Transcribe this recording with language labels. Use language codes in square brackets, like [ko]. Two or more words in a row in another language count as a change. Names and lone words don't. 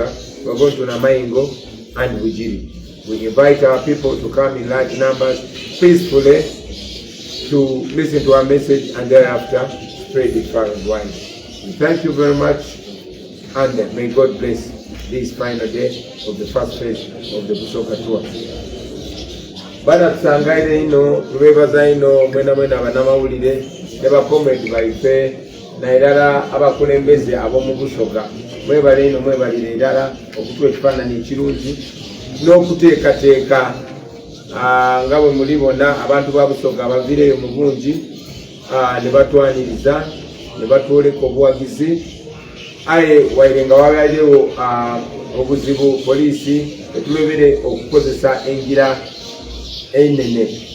[en] We're going to Namaingo and Bujiri. We invite our people to come in large numbers peacefully to listen to our message and thereafter spread it far and wide. Thank you very much, and may God bless this final day of the first phase of the Busoga tour. [xog] Barakusangaire ino, tubebaza ino, mwena banamawulire, ne bakomedi baife, na irala abakulembeze ab'omu Busoga. Mwebale ino mwebalire irala okutuwa ekifaananyi ekirungi n'okuteekateeka nga bwe mulibona abantu ba Busoga abaviireyo mu bungi ne batwaniriza ne batwoleka obuwagizi aye waire nga wabayewo obuzibu poliisi etulebere okukozesa engira enene